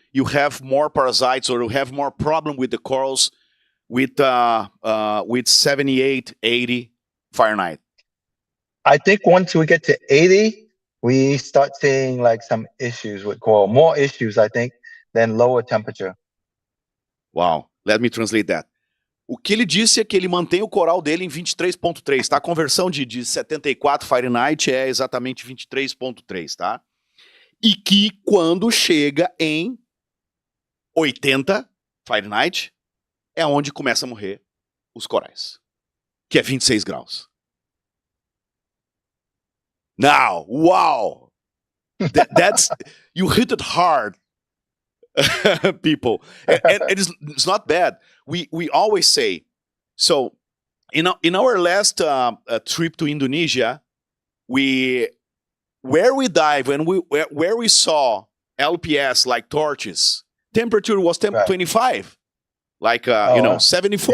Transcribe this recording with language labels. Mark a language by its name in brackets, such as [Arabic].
[English] You have more parasites, or you have more problem with the corals with 78, 80 Fahrenheit. I think once we get to 80, we start seeing like some issues with coral. More issues, I think, than lower temperature. Wow. Let me translate that. [Portuguese] O que ele disse é que ele mantém o coral dele em 23.3, tá? A conversão de 74 Fahrenheit é exatamente 23.3, tá? E que quando chega em 80 Fahrenheit é onde começa a morrer os corais, que é 26 graus. [English] Now, wow! That's, you hit it hard, people. And it's not bad. We always say, so in our last trip to Indonesia, where we dive and where we saw LPS like torches, temperature was 25, like 74.